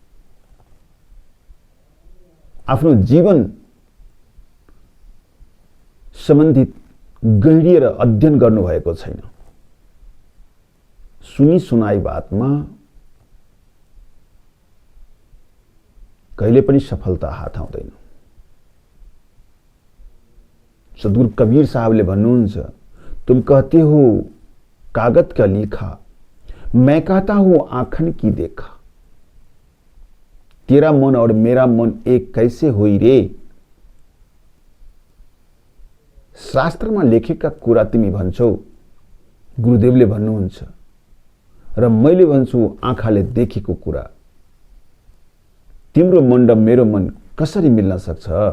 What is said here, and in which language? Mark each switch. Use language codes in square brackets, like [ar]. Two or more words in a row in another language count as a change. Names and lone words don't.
[ne] आफ्नो जीवन सम्बन्धित गहिरिएर अध्ययन गर्नु भएको छैन। [hi] सुनी सुनाई [ne] बातमा कहिले पनि सफलता हात आउँदैन। सद्गुरु कबीर साहबले भन्नुहुन्छ, [hi] तुम कहते हो कागज का लिखा, मैं कहता हूं आंखन की देखा। तेरा मन और मेरा मन एक कैसे हुई रे? [ne] शास्त्रमा लेखेका कुरा तिमी भन्छौ, गुरुदेवले भन्नुहुन्छ, र मैले भन्छु आँखाले देखेको कुरा। तिम्रो मन र मेरो मन कसरी मिल्न सक्छ?